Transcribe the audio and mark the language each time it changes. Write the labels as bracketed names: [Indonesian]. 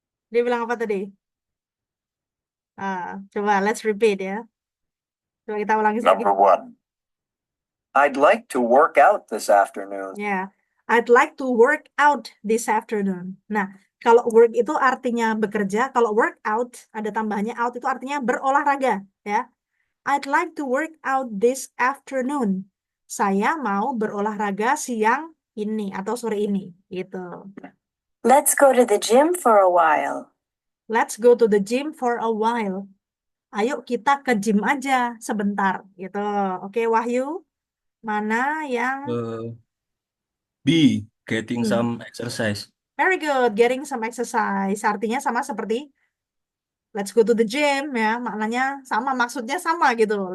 [Indonesian] Dia bilang apa tadi? Coba [English] let's repeat [Indonesian] ya. Coba kita ulangi lagi. [English] Number 1. I'd like to work out this afternoon. Ya, I'd like to work out this afternoon. [Indonesian] Nah, kalau work itu artinya bekerja, kalau work out ada tambahannya out itu artinya berolahraga, ya. [English] I'd like to work out this afternoon. [Indonesian] Saya mau berolahraga siang ini atau sore ini, gitu. [English] Let's go to the gym for a while. Let's go to the gym for a while. [Indonesian] Ayo kita ke gym aja sebentar, gitu. Oke, Wahyu, mana yang [English] B, getting some exercise. very good, getting some exercise. [Indonesian] Artinya sama seperti [English] let's go to the gym [Indonesian] ya, maknanya sama, maksudnya sama gitu.